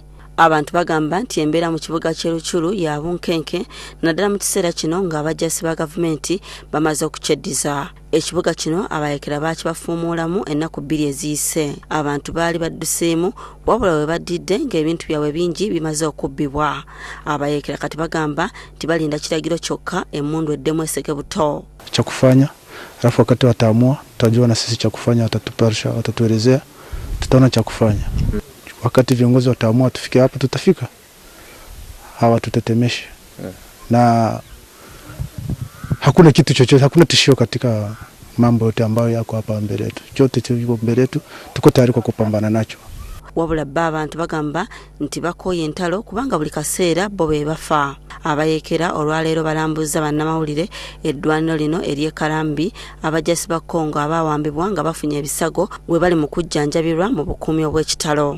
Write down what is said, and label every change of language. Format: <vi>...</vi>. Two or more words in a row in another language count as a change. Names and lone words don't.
<lg>Abantu bagamba nti embeera mu kibuga ky'Eruchuru ya bunkenke naddala mu kiseera kino ng'abajjasi ba gavumenti bamaze okukyeddiza. Ekibuga kino abayeekera bakibafuumuulamu ennaku 2 eziyise. Abantu baali badduseemu wabula we baddidde ng'ebintu byabwe bingi bimaze okubbibwa. Abayeekera kati bagamba nti balinda kiragiro kyokka emmundu eddemu eseke buto.</lg> <sw>Cha kufanya alafu wakati wataamua tutajua na sisi cha kufanya, watatuparisha, watatuelezea, tutaona cha kufanya. Wakati viongozi wataamua tufike hapa tutafika, hawa tutetemeshe. Na hakuna kitu chochote, hakuna tishio katika mambo yote ambayo yako hapa mbele yetu. Chote kilicho mbele yetu tuko tayari kwa kupambana nacho.</sw> <lg>Wabula abantu bagamba nti bakoye entalo kubanga buli kaseera bo be bafa. Abayeekera olwaleero balambuza bannamawulire eddwaniro lino ery'Ekalambi abajjasi ba Congo abawambibwa nga bafunye ebisago we bali mu kujjanjabirwa mu bukuumi obw'ekitalo.</lg>